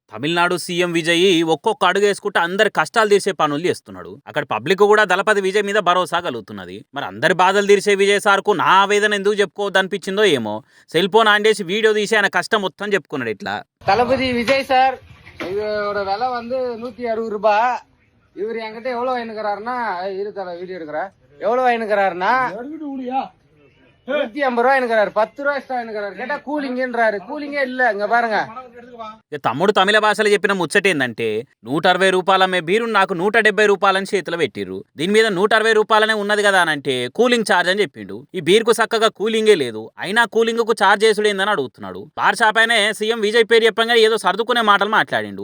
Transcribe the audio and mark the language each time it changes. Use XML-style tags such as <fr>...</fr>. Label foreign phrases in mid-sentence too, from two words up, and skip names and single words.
<te>తమిళనాడు సీఎం విజయ్ ఒక్కొక్క అడుగు వేసుకుంటే అందరి కష్టాలు తీర్చే పనులు చేస్తున్నాడు. అక్కడ పబ్లిక్ కూడా దళపతి విజయ్ మీద భరోసా కలుగుతున్నది. మరి అందరి బాధలు తీర్చే విజయ్ సార్కు నా ఆవేదన ఎందుకు చెప్పుకోవద్దు అనిపించిందో ఏమో.</te> <en>cell phone on</en> <te>చేసి వీడియో తీసి ఆయన కష్టం మొత్తం చెప్పుకున్నాడు. ఇట్లా</te> <ta>தளபதி விஜய் சார் இதோட விலை வந்து 160 ரூபாய். இவர் என்கிட்ட எவ்வளவு வாங்கிக்கிறாருன்னா இரு தலை வீடியோ எடுக்கிற எவ்வளவு வாங்கிக்கிறாருன்னா 150 ரூபாய் வாங்கிக்கிறாரு. 10 ரூபாய் எக்ஸ்ட்ரா வாங்கிக்கிறாரு. கேட்டா கூலிங்கன்றாரு. கூலிங்கே இல்ல. இங்க பாருங்க.</ta> <te>తమ్ముడు తమిళ భాషలో చెప్పిన ముచ్చట ఏందంటే 160 రూపాయల మే బీరు నాకు 170 రూపాయలని చేతిలో పెట్టిర్రు. దీని మీద 160 రూపాయలనే ఉన్నది కదా అని అంటే</te> <en>cooling charge</en> <te>అని చెప్పిండు. ఈ బీర్కు చక్కగా కూలింగే లేదు, అయినా కూలింగ్ కు ఛార్జ్ చేసుడు ఏందని అడుగుతున్నాడు.</te> <en>bar shop</en> <te>అయినా సీఎం విజయ్ పేరు చెప్పంగా ఏదో సర్దుకునే మాటలు మాట్లాడిండు.</te>